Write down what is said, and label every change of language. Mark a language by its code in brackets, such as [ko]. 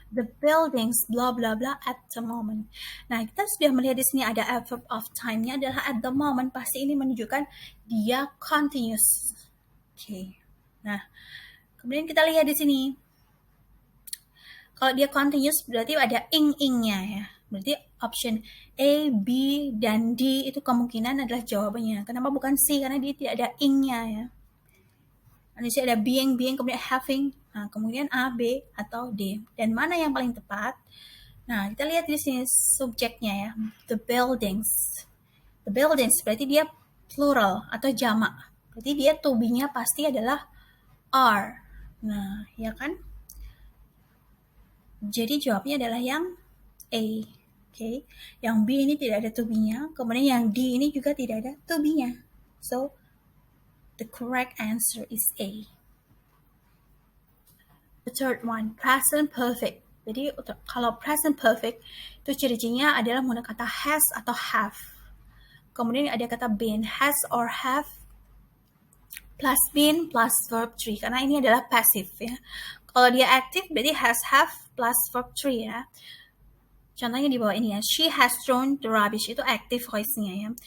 [en] The buildings blah blah blah at the moment. [id] Nah, kita sudah melihat di sini ada adverb of time-nya adalah at the moment. Pasti ini menunjukkan dia continuous. Okay. Nah, kemudian kita lihat di sini. Kalau dia continuous berarti ada ing-nya ya. Berarti option A, B, dan D itu kemungkinan adalah jawabannya. Kenapa bukan C? Karena dia tidak ada ing-nya ya. Di sini ada being, kemudian having, nah, kemudian A, B, atau D. Dan mana yang paling tepat? Nah, kita lihat di sini subjeknya ya, the buildings. The buildings berarti dia plural atau jamak. Berarti dia to be-nya pasti adalah are. Nah, ya kan? Jadi jawabnya adalah yang A. Okay. Yang B ini tidak ada to be-nya. Kemudian yang D ini juga tidak ada to be-nya. [en] So, the correct answer is A. The third one, present perfect. [id] Jadi kalau present perfect itu ciri-cirinya adalah menggunakan kata has atau have. Kemudian ada kata been, has or have plus been plus verb 3 karena ini adalah passive ya. Kalau dia active berarti has, have plus verb 3 ya. Contohnya di bawah ini ya. [en] She has thrown the rubbish, [id] itu active voice-nya ya.